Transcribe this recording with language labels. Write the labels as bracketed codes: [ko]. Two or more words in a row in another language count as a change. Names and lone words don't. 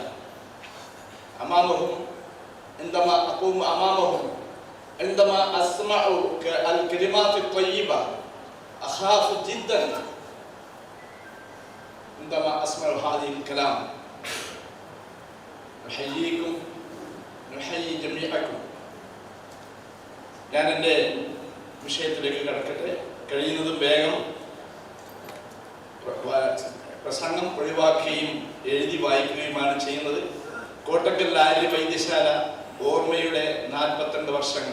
[ar] أمامهم عندما أقوم أمامهم، عندما أسمع الكلمات الطيبة أخاف جدا عندما أسمع هذه الكلام. نحييكم، نحيي جميعكم. [ml] ഞാൻ എൻ്റെ വിഷയത്തിലേക്ക് കടക്കട്ടെ. കഴിയുന്നതും വേഗം പ്രസംഗം ഒഴിവാക്കുകയും എഴുതി വായിക്കുകയുമാണ് ചെയ്യുന്നത്. കോട്ടക്കൽ ആര്യ വൈദ്യശാല ഓർമ്മയുടെ 42 വർഷങ്ങൾ.